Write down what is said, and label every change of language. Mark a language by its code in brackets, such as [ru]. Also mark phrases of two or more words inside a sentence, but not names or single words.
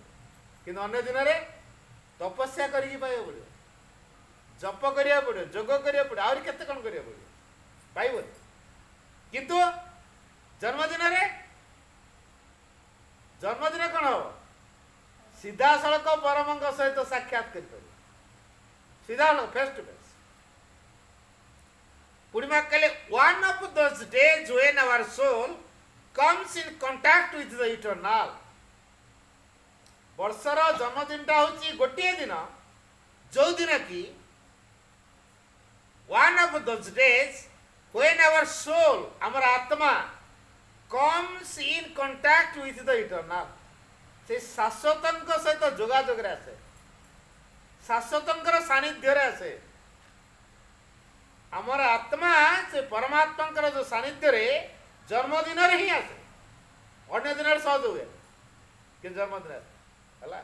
[or] କିନ୍ତୁ ଅନ୍ୟ ଦିନରେ ତପସ୍ୟା କରିକି ପାଇବାକୁ ପଡ଼ିବ, ଜପ କରିବାକୁ ପଡ଼ିବ, ଯୋଗ କରିବାକୁ ପଡ଼ିବ, ଆହୁରି କେତେ କ'ଣ କରିବାକୁ ପଡ଼ିବ, ପାଇବନି। କିନ୍ତୁ ଜନ୍ମଦିନରେ ଜନ୍ମଦିନ କ'ଣ ହବ? ସିଧାସଳଖ ପରମଙ୍କ ସହିତ ସାକ୍ଷାତ କରିପାରିବ, ସିଧାସଳଖ [en] face to face. [or] ପୂର୍ଣ୍ଣିମା କହିଲେ [en] one of those days when our soul comes in contact with the eternal। [or] ବର୍ଷର ଜନ୍ମଦିନଟା ହେଉଛି ଗୋଟିଏ ଦିନ, ଯେଉଁଦିନ କି [en] one of those days when our soul, [or] ଆମର ଆତ୍ମା [en] comes in contact with the eternal। [or] ସେ ଶାଶ୍ୱତଙ୍କ ସହିତ ଯୋଗାଯୋଗରେ ଆସେ, ଶାଶ୍ୱତଙ୍କର ସାନ୍ନିଧ୍ୟରେ ଆସେ। ଆମର ଆତ୍ମା ସେ ପରମାତ୍ମାଙ୍କର ଯୋଉ ସାନ୍ନିଧ୍ୟରେ ଜନ୍ମଦିନରେ ହିଁ ଆସେ, ଅନ୍ୟ ଦିନରେ ସହଜ ହୁଏ କିନ୍ତୁ ଜନ୍ମଦିନ ଆସେ ହେଲା।